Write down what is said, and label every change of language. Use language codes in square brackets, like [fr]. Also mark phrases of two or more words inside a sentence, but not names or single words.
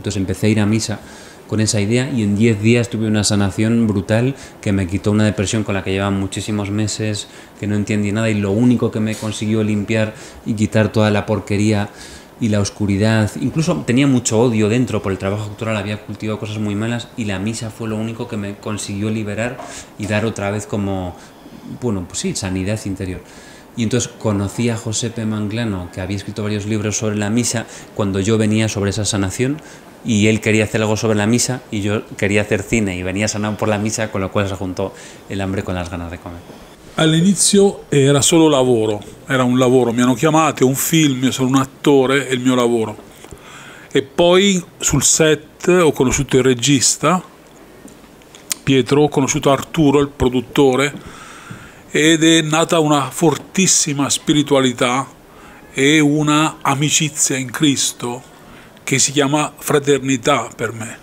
[es] Entonces empecé a ir a misa con esa idea y en 10 días tuve una sanación brutal que me quitó una depresión con la que llevaba muchísimos meses, que no entendí nada, y lo único que me consiguió limpiar y quitar toda la porquería y la oscuridad, incluso tenía mucho odio dentro por el trabajo actoral, había cultivado cosas muy malas, y la misa fue lo único que me consiguió liberar y dar otra vez como, bueno, pues sí, sanidad interior. Y entonces conocí a Josepe Manglano, que había escrito varios libros sobre la misa, cuando yo venía sobre esa sanación, y él quería hacer algo sobre la misa y yo quería hacer cine y venía sanado por la misa, con lo cual se juntó el hambre con las ganas de comer. [it] All'inizio era solo lavoro, era un lavoro, mi hanno chiamato, è un film, io sono un attore, è il mio lavoro. E poi sul set ho conosciuto il regista, Pietro, ho conosciuto Arturo, il produttore, ed è nata una fortissima spiritualità e una amicizia in Cristo che si chiama fraternità per me.